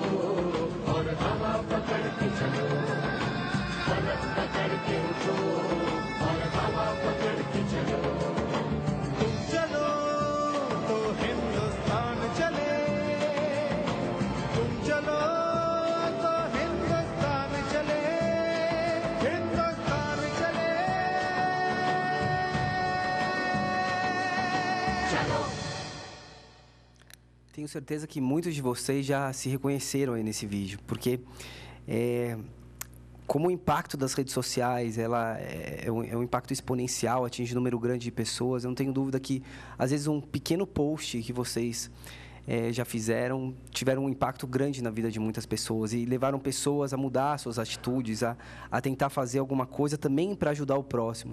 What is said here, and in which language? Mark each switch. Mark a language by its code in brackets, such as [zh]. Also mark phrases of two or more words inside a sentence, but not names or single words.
[hi] और हवा पकड़ के चलो फलक पकड़ के उठो और हवा पकड़ के चलो तुम चलो तो हिंदुस्तान चले तुम चलो तो हिंदुस्तान चले हिंदुस्तान चले चलो [pt] Tenho certeza que muitos de vocês já se reconheceram aí nesse vídeo, porque como o impacto das redes sociais é um impacto exponencial, atinge um número grande de pessoas, eu não tenho dúvida que, às vezes, um pequeno post que vocês já fizeram, tiveram um impacto grande na vida de muitas pessoas e levaram pessoas a mudar suas atitudes, a tentar fazer alguma coisa também para ajudar o próximo.